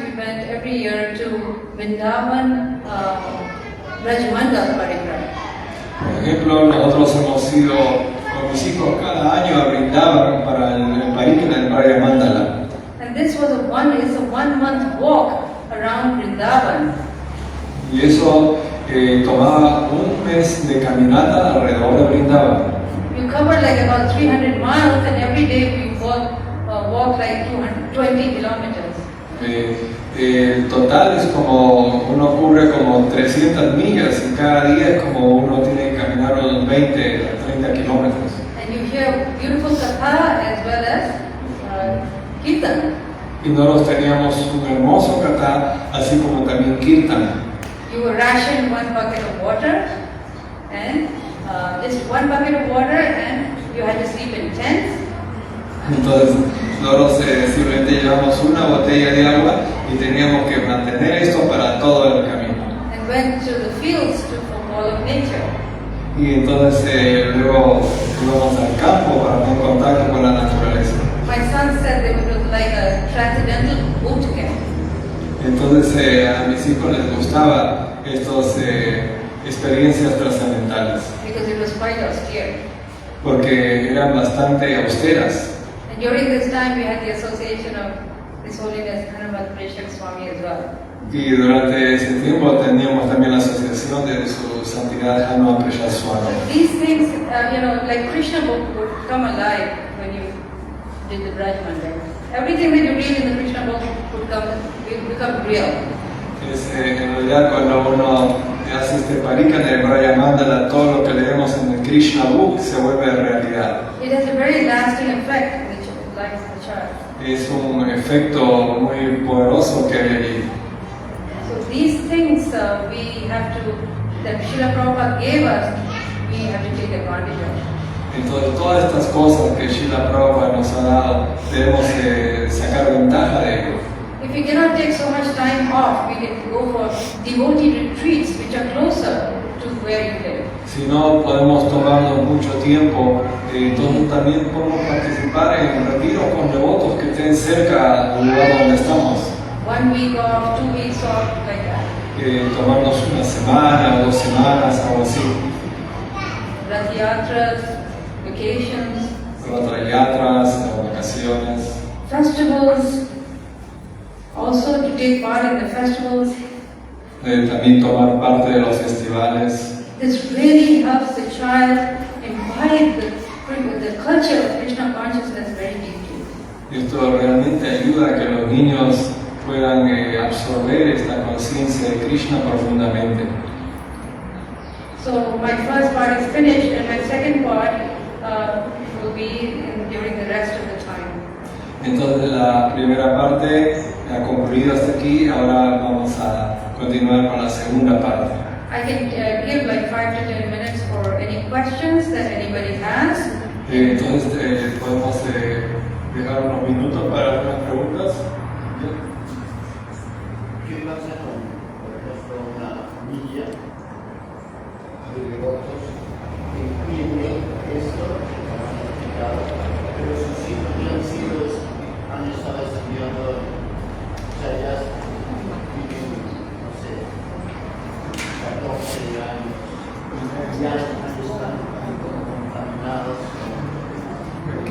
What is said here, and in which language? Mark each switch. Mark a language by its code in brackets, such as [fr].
[en] We went every year to Vrindavan, Rajmandal Parikrama. [es] Por ejemplo, nosotros hemos ido con mis hijos cada año a Vrindavan para el Parikrama del Raya Mandala. [en] And this was a 1 month walk around Vrindavan. [es] Y eso tomaba un mes de caminata alrededor de Vrindavan. [en] We covered like about 300 miles, and every day we walk like 220 kilometers. [es] El total es como, uno cubre como 300 millas y cada día es como uno tiene que caminar unos 20 a 30 kilómetros. [en] And you hear beautiful katha as well as kirtan. [es] Y nosotros teníamos un hermoso katha, así como también kirtan. [en] You were rationed 1 bucket of water, and just 1 bucket of water, and you had to sleep in tents. [es] Entonces nosotros simplemente llevamos una botella de agua y teníamos que mantener esto para todo el camino. [en] And went to the fields to follow nature. [es] Y entonces luego íbamos al campo para estar en contacto con la naturaleza. [en] My son said that it was like a transcendental boot camp. [es] Entonces a mis hijos les gustaba estas experiencias trascendentales [en] Because it was quite austere. [es] porque eran bastante austeras. [en] And And during this time, we had the association of His Holiness Hanuman Preshak Swami as well. [es] Y durante ese tiempo teníamos también la asociación de su santidad Hanuman Preshak Swami. [en] These things, like Krishna book would come alive when you did the Brajman, right? Everything that you read in the Krishna book would become real. [es] En realidad cuando uno hace este parikana de Braya Mandala, todo lo que leemos en el Krishna Book se vuelve realidad. [en] It has a very lasting effect in the life of the child. [es] Es un efecto muy poderoso que hay allí. [en] So these things that Srila Prabhupada gave us, we have to take advantage of. [es] Entonces todas estas cosas que Srila Prabhupada nos ha dado, debemos sacar ventaja de ello. [en] If we cannot take so much time off, we can go for devotee retreats which are closer to where you live. [es] Si no podemos tomarnos mucho tiempo, entonces también podemos participar en retiros con devotos que estén cerca del lugar donde estamos. [en] 1 week off, 2 weeks off, like that. [es] Tomarnos una semana o 2 semanas, algo así. [en] Rath Yatras, vacations, [es] Ratrayatras, vacaciones. [en] festivals, also to take part in the festivals. [es] También tomar parte de los festivales. [en] This really helps the child imbibe the culture of Krishna consciousness very deeply. [es] Esto realmente ayuda a que los niños puedan absorber esta conciencia de Krishna profundamente. [en] So my first part is finished, and my second part will be during the rest of the time. [es] Entonces la primera parte ha concluido hasta aquí, ahora vamos a continuar con la segunda parte. [en] I can give like 5 to 10 minutes for any questions that anybody has. [es] Entonces podemos dejar unos minutos para algunas preguntas. ¿Qué pasa con, por ejemplo, una familia de devotos que entiende esto, que han explicado, pero sus hijos han estado estudiando, o sea, ya viven, no sé, 14 años, ya están contaminados con